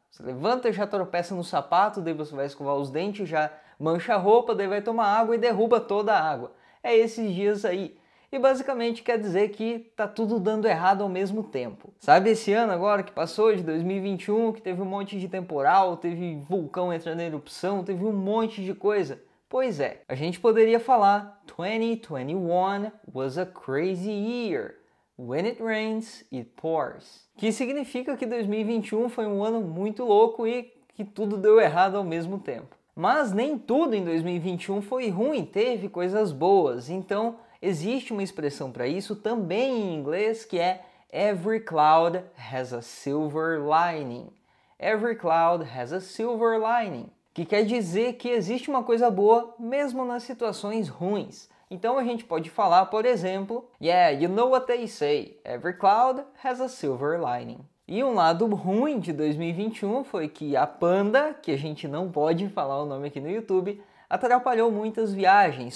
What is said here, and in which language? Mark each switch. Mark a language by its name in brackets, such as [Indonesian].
[Portuguese] Você levanta e já tropeça no sapato, daí você vai escovar os dentes, já mancha a roupa, daí vai tomar água e derruba toda a água. É esses dias aí. E basicamente quer dizer que tá tudo dando errado ao mesmo tempo. Sabe esse ano agora que passou, de 2021, que teve um monte de temporal, teve vulcão entrando em erupção, teve um monte de coisa? Pois é, a gente poderia falar 2021 [English] was a crazy year. When it rains, it pours. [Portuguese] Que significa que 2021 foi um ano muito louco e que tudo deu errado ao mesmo tempo. Mas nem tudo em 2021 foi ruim, teve coisas boas. Então, existe uma expressão para isso também em inglês que é [English] every cloud has a silver lining. Every cloud has a silver lining. [Portuguese] Que quer dizer que existe uma coisa boa mesmo nas situações ruins. Então a gente pode falar, por exemplo, [English] yeah, you know what they say, every cloud has a silver lining. [Portuguese] E um lado ruim de 2021 foi que a Panda, que a gente não pode falar o nome aqui no YouTube, atrapalhou muitas viagens.